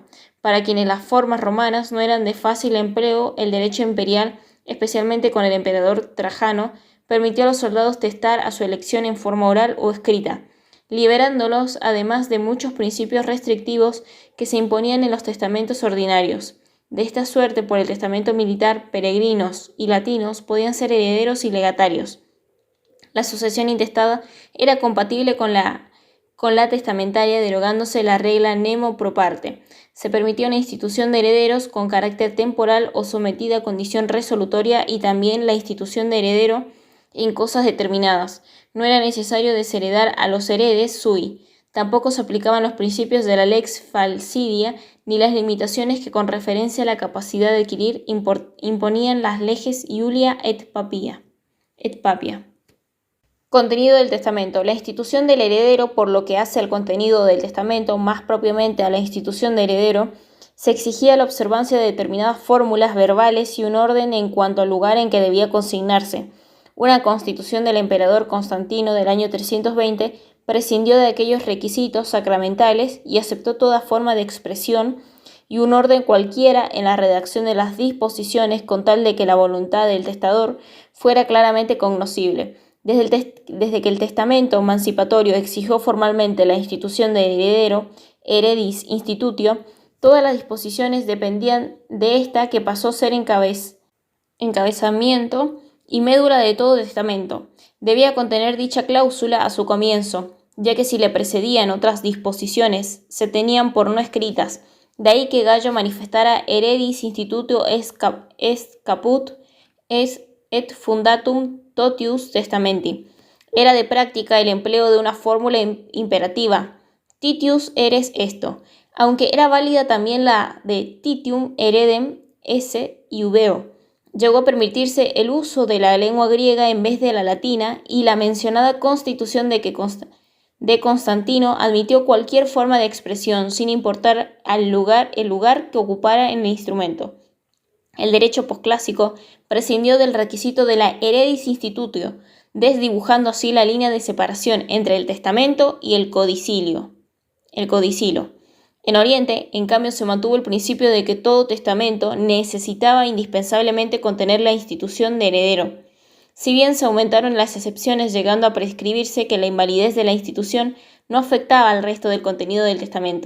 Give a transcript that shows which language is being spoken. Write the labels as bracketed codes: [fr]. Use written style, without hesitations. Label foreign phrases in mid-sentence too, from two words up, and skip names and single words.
[es] Para quienes las formas romanas no eran de fácil empleo, el derecho imperial, especialmente con el emperador Trajano, permitió a los soldados testar a su elección en forma oral o escrita, liberándolos además de muchos principios restrictivos que se imponían en los testamentos ordinarios. De esta suerte, por el testamento militar, peregrinos y latinos podían ser herederos y legatarios. La sucesión intestada era compatible con la testamentaria, derogándose la regla [la] nemo pro parte. [es] Se permitía una institución de herederos con carácter temporal o sometida a condición resolutoria y también la institución de heredero en cosas determinadas. No era necesario desheredar a los [la] heredes sui. [es] Tampoco se aplicaban los principios de la lex falcidia ni las limitaciones que con referencia a la capacidad de adquirir imponían las leges Iulia et Papia. Contenido del testamento. La institución del heredero, por lo que hace al contenido del testamento, más propiamente a la institución de heredero, se exigía la observancia de determinadas fórmulas verbales y un orden en cuanto al lugar en que debía consignarse. Una constitución del emperador Constantino del año 320 prescindió de aquellos requisitos sacramentales y aceptó toda forma de expresión y un orden cualquiera en la redacción de las disposiciones con tal de que la voluntad del testador fuera claramente cognoscible. Desde que el testamento emancipatorio exigió formalmente la institución de heredero, [la] heredis institutio, [es] todas las disposiciones dependían de esta, que pasó a ser encabezamiento y médula de todo testamento. Debía contener dicha cláusula a su comienzo, ya que si le precedían otras disposiciones, se tenían por no escritas. De ahí que Gallo manifestara [la] heredis institutio est caput et fundatum totius testamenti. [es] Era de práctica el empleo de una fórmula imperativa, [la] titius eres esto, [es] aunque era válida también la de [la] titium heredem esse iubeo. [es] Llegó a permitirse el uso de la lengua griega en vez de la latina, y la mencionada constitución de Constantino admitió cualquier forma de expresión, sin importar el lugar que ocupara en el instrumento. El derecho posclásico prescindió del requisito de la [la] heredis institutio, [es] desdibujando así la línea de separación entre el testamento y el codicilo. En Oriente, en cambio, se mantuvo el principio de que todo testamento necesitaba indispensablemente contener la institución de heredero. Si bien se aumentaron las excepciones, llegando a prescribirse que la invalidez de la institución no afectaba al resto del contenido del testamento.